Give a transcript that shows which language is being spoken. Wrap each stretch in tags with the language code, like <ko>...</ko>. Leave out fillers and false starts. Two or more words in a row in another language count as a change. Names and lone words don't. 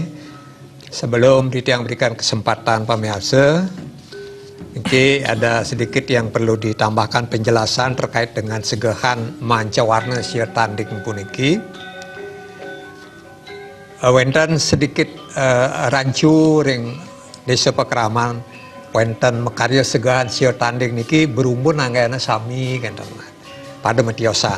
<id>Sebelum Titiang berikan kesempatan pemirsa, mungkin ada sedikit yang perlu ditambahkan penjelasan terkait dengan segehan manca warna</id> <ban>sia tanding puniki. Wenten sedikit rancu ring desa Pakraman, wenten mekarya segehan sia tanding niki berumbun anggana sami kan pada metiosan.</ban>